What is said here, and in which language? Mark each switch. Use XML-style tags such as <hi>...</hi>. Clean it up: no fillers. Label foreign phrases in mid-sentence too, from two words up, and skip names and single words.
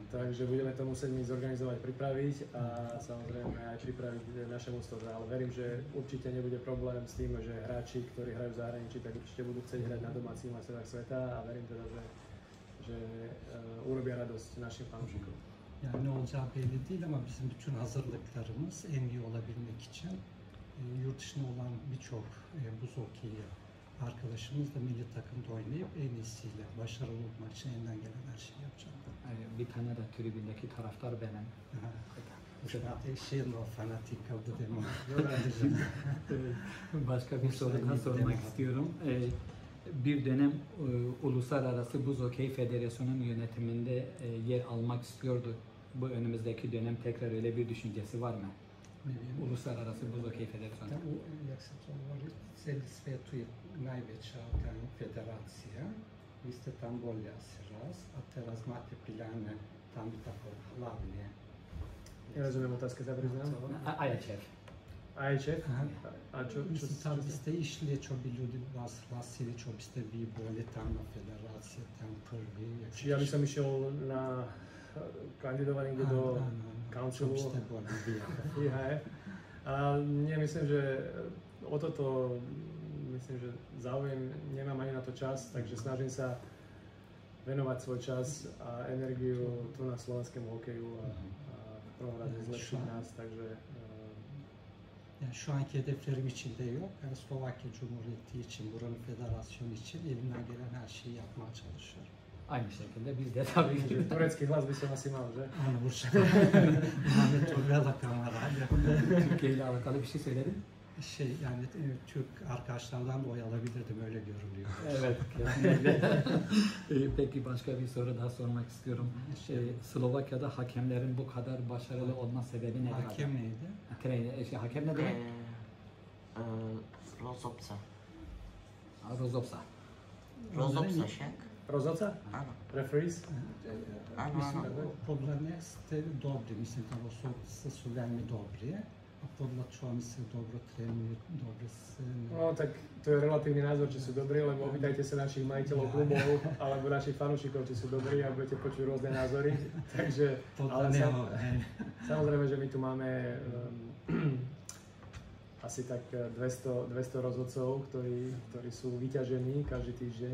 <sk>Takže budeme to musieť my zorganizovať, pripraviť a samozrejme aj pripraviť naše mužstvo. Ale verím, že určite nebude problém s tým, že hráči, ktorí hrajú v zahraničí, tak určite budú chcieť hrať na domácich majstrovstvách sveta a verím teda, že urobia radosť našim fanúšikom.</sk> <tr>Yani ne olacağı belli değil ama bizim bütün hazırlıklarımız en iyi olabilmek için yurt dışında olan birçok buz hokeyi arkadaşımız da milli takımda oynayıp en iyisiyle başarılı olmak için elinden gelen her şeyi yapacağım. Bir tane de tribündeki taraftar benim. Şeyin o fanatik kaldı deme. Başka bir soru daha sormak istiyorum. Bir dönem Uluslararası Buz Hokey Federasyonu'nun yönetiminde yer almak istiyordu. Bu önümüzdeki dönem tekrar öyle bir düşüncesi var mı? Uluslararası Buz Hokey Federasyonu.</tr> <sk>Jak se to hovorí, celý svet je najväčšia federácia. Vy ste tam boli asi raz a teraz máte pláne tam byť ako hlavne. Nerozumiem otázke, sa priznám. IHF. IHF? A čo Tam biste išli, čo by ljudi vas hlasili, čo biste vi boli tam na federácie, tam prvi. Či ja by som išiel na kandidovanie do councilu IHF. A nie, myslím, že o toto že záujem nemám ani na to čas, takže snažím sa venovať svoj čas a energiu tu na slovenskému hokeju a v prvom rade zlepšiť nás, takže</sk> <tr>Yani şu anki hedeflerim içinde yok. Yani Slovakya Cumhuriyeti için, buranın federasyonu için elimden gelen her şeyi yapmaya çalışıyorum. Aynı şekilde biz de tabii ki.</tr> <sk>turecký hlas by som asi mal, že?</sk> <tr>Onu vuracağım. Muhammed Orvel'a kamerayla. Türkiye ile alakalı bir şey söyledin. Yani Türk arkadaşlardan da oy alabilirdim, öyle görülüyor. Evet, kesinlikle. Peki başka bir soru daha sormak istiyorum. Slovakya'da hakemlerin bu kadar başarılı olma sebebi nedir? Hakem neydi? Hakem ne demek?</tr> <sk>Rozhodca. Rozhodca. Rozhodca však? Rozhodca? Áno.</sk> <en>Referees?</en> <sk>Áno, Mislim, áno. podľa mňa ste dobri, mislim, da sú veľmi dobri. A podľa čoho mi sa dobro trénujú, dobre sa... No tak to je relatívny názor, či sú dobrí, lebo opýtajte sa našich majiteľov klubov alebo našich fanúšikov, či sú dobrí a budete počuť rôzne názory. Takže, ale samozrejme, že my tu máme asi tak 200 rozhodcov, ktorí sú vyťažení každý týždeň.</sk>